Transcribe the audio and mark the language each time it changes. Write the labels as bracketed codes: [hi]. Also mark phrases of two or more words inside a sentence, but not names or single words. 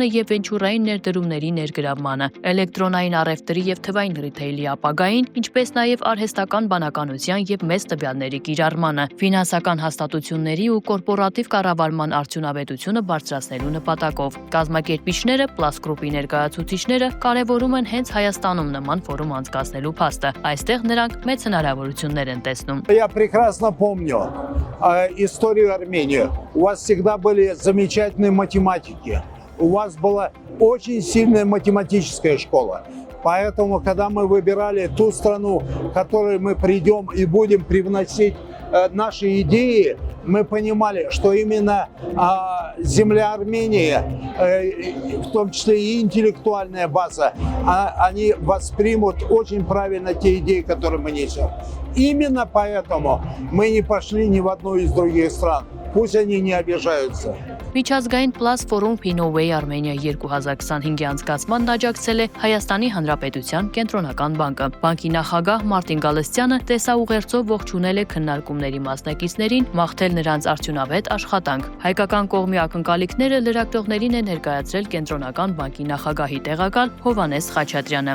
[hy] եւ վենչուրային ներդրումների ներգրավմանը, էլեկտրոնային առևտրի եւ թվային ռիթեյլի ապագային, ինչպես նաեւ արհեստական բանականության եւ մեծ տվյալների կիրառմանը, ֆինանսական հաստատությունների ու կորպորատիվ կառավարման արդյունավետությունը բարձրացնելու նպատակով։ Կազմակերպիչները, Plus Group-ի ներկայացուցիչները կարևորում են հենց Հայաստանում նման ֆորում անցկացնելու փաստը։ Այստեղ նրանք մեծ հնարավորություններ են տեսնում։ [ru] Я прекрасно помню историю Армении. У вас всегда были замечательные математики. У вас была очень сильная математическая школа. Поэтому, когда мы выбирали ту страну, в которой мы придем и будем привносить наши идеи, мы понимали, что именно земля Армении, в том числе и интеллектуальная база, они воспримут очень правильно те идеи, которые мы несем. Именно поэтому мы не пошли ни в одну из других стран. Пусть они не обижаются. [hy] Միջազգային Plus Forum Finoway Armenia 2025-ի անցկացմանն աջակցել է Հայաստանի Հանրապետության կենտրոնական բանկը։ Բանկի նախագահ Մարտին Գալստյանը տեսաուղերձով ողջունել է քննարկումների մասնակիցներին, մաղթել նրանց արդյունավետ աշխատանք։ Հայկական կողմի ակնկալիքները լրագրողներին է ներկայացրել կենտրոնական բանկի նախագահի տեղակալ Հովհաննես Խաչատրյանը։